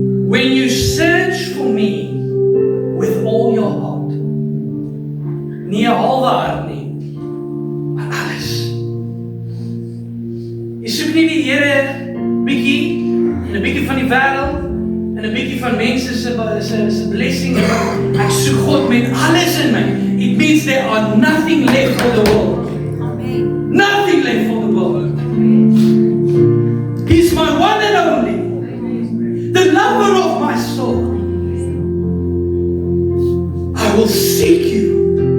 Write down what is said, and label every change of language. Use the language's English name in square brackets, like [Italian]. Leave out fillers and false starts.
[English] When you search for me with all your heart. [Afrikaans] Nie 'n halwe hart nie, maar alles. Jy soek nie die Here bietjie en 'n bietjie van die wêreld en 'n bietjie van mense se blessing. Ek soek God met alles in my. [English] It means there are nothing left for the world. Amen. Nothing left for the world. He's my one and only. The lover of my soul. I will seek you.